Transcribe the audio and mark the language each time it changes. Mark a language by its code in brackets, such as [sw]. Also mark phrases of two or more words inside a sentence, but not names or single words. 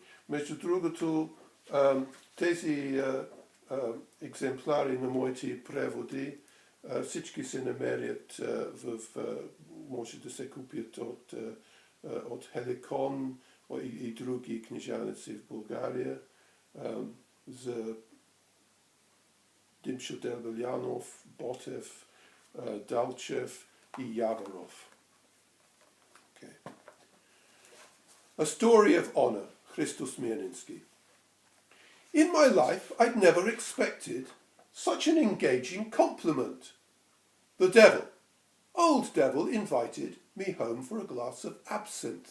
[bg] Между другото, тези екземпляри на моите преводи всички се намерят може да се купят от Хеликон и други книжаници в България за Димчо Дербелянов, Ботев, Далчев и Яворов. [en] Okay. A Story of Honor, [bg] Христо Смирненски. [en] In my life, I'd never expected such an engaging compliment. The devil, old devil, invited me home for a glass of absinthe.